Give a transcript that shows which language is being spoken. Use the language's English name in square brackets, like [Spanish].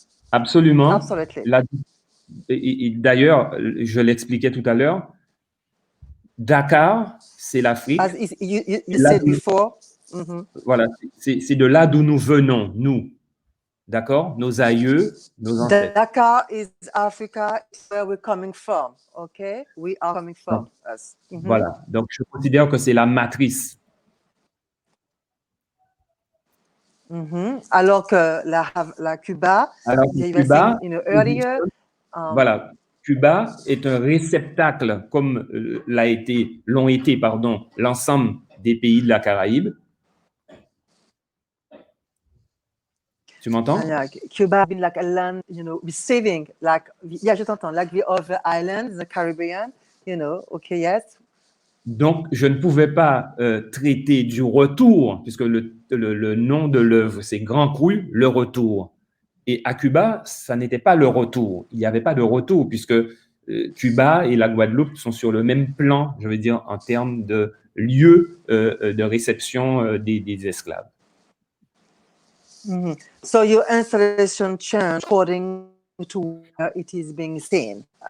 [French] Absolument. [English] Absolutely. [French] D'ailleurs, je l'expliquais tout à l'heure, Dakar, c'est l'Afrique. [English] As you said before. [French] Voilà, c'est de là d'où nous venons, nous. D'accord? Nos aïeux, nos ancêtres. [English] Dakar is Africa, is where we're coming from. Okay? We are coming from. [French] Voilà. Donc, je considère que c'est la matrice. Alors que la Cuba, earlier, voilà, Cuba est un réceptacle, comme l'ont été, l'ensemble des pays de la Caraïbe. Tu m'entends? [English] Cuba been like a land, receiving, [French] je t'entends, [English] like the other islands, the Caribbean, okay, yes. [French] Donc, je ne pouvais pas traiter du retour, puisque le nom de l'œuvre, c'est Grand Cru, le retour. Et à Cuba, ça n'était pas le retour. Il n'y avait pas de retour, puisque Cuba et la Guadeloupe sont sur le même plan, je veux dire, en termes de lieu de réception des esclaves. [English] So your installation change according to where it is being seen.